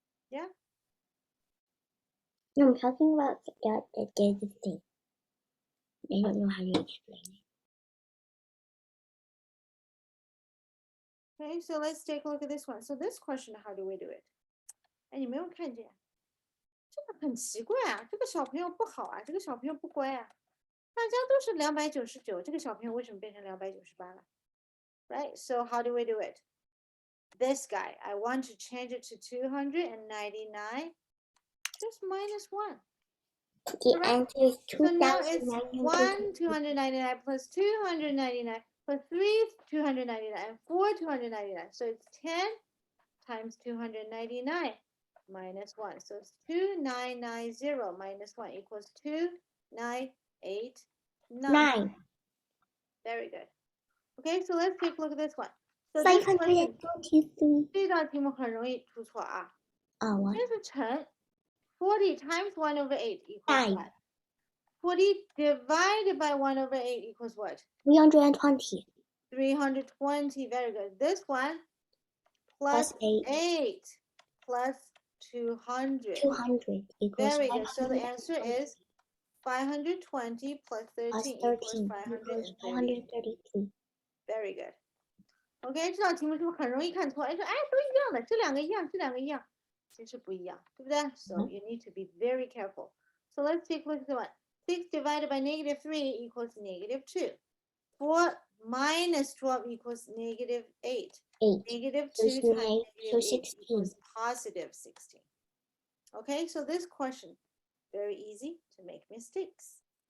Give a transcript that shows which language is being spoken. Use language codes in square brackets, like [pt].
[en] Yeah. No, I'm talking about the thing. I don't know how to explain it. Okay, so let's take a look at this one. So this question, how do we do it? [zh] 哎，你没有看见？这个很奇怪啊，这个小朋友不好啊，这个小朋友不乖啊。大家都是299，这个小朋友为什么变成298了？ [en] Right? So how do we do it? This guy, I want to change it to 299. Just minus 1. The Correct. answer is So now it's 2,900. 1 299 plus 299 plus 3 299 and 4 299. So it's 10 times 299 minus 1. So it's 2990 minus 1 equals 2989. 9. Very good. Okay, so let's take a look at this one. So this question, 523. [zh] 这道题目很容易出错啊。 [en] Oh, what? [zh] 这是乘 [en] 40 times 1 over 8 equals Nine. what? 40 divided by 1 over 8 equals what? 320. 320. Very good. This one plus Plus 8. 8 plus 200. 200 equals Very good. So the answer is 520 plus 13 plus equals 13 equals 530. 533. Very good. [zh] OK， 这道题目是不是很容易看错？哎，说哎都一样的，这两个一样，这两个一样，其实不一样，对不对？ [en] So you need to be very careful. So let's take a look at the one. 6 divided by negative 3 equals negative 2. 4 minus 12 equals negative 8. 8. Negative So 2 it's times neg- so negative 8 16. equals positive 16. Okay, so this question, very easy to make mistakes.